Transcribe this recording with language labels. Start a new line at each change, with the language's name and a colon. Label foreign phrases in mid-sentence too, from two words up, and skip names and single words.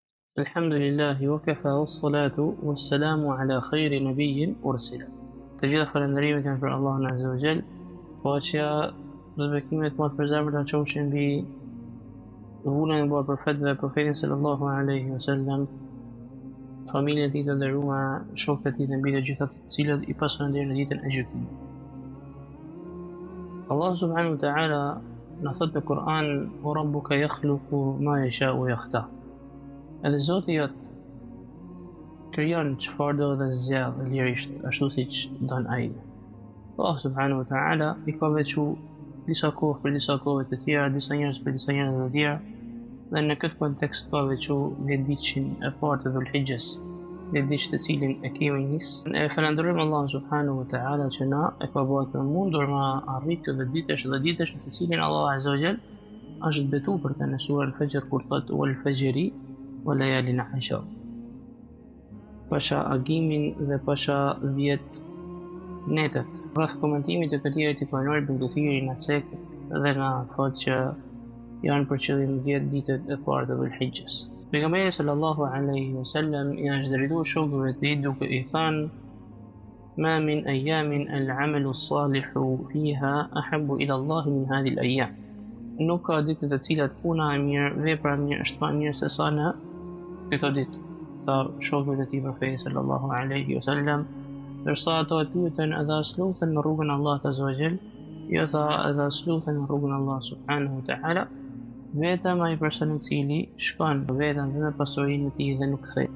Arabic: الحمد لله وكفى والصلاة والسلام على خير نبي أرسل.
Albanian: تجد falënderimet janë për Allahun
Arabic: عز وجل,
Albanian: paqja dhe bekimet më të përzemërta qofshin mbi vullën e mbar profetëve, profetin
Arabic: صلى الله عليه وسلم,
Albanian: familjen e tij të nderuar, shokët e tij dhe mbi të gjitha të cilët i pasojnë deri në ditën e gjykimit. Allah
Arabic: سبحانه وتعالى
Albanian: na thot në Kur'an:
Arabic: "وربك يخلق ما يشاء ويختار."
Albanian: Edhe Zoti jot krijon çfarë do dhe zgjedh lirisht ashtu siç don ai. Allah
Arabic: سبحانه وتعالى
Albanian: I ka veçu disa kohë për disa kohë të tjera, disa njerëz për disa njerëz të tjera, dhe në këtë kontekst ka veçu ditën e parë të Dhul-Hijjes, ditë të cilin e kemi nisë. E falenderojmë Allah
Arabic: سبحانه وتعالى
Albanian: që na e ka bërë të mundur ma arrit këtë ditësh dhe ditësh në të cilin Allah
Arabic: عز وجل
Albanian: është betu për të në surën Al-Fajr kur thot
Arabic: والفجر وليال عشر.
Albanian: Pasha agimin dhe pasha 10 netët. Rreth komentimit të këtij ajeti kuranor Ibn Kathiri na cek dhe na thotë që janë për qëllim 10 ditët e parë të Dhul-Hijjes. Pejgamberi
Arabic: صلى الله عليه وسلم
Albanian: I është drejtuar shokëve të tij duke I thënë:
Arabic: "ما من أيام العمل الصالح فيها أحب إلى الله من هذه الأيام."
Albanian: Nuk ka ditë të cilat puna e mirë, vepra e mirë është më e mirë se sa në këto ditë, tha shokëve të tij profeti
Arabic: صلى الله عليه وسلم,
Albanian: ndërsa ato e pyetën: "Edhe as luthen në rrugën e Allahut
Arabic: عز وجل?"
Albanian: Jo, tha: "Edhe as luthen në rrugën e Allahut
Arabic: سبحانه وتعالى,
Albanian: vetëm ai person I cili shkon vetëm dhe me pasurinë e tij dhe nuk kthehet."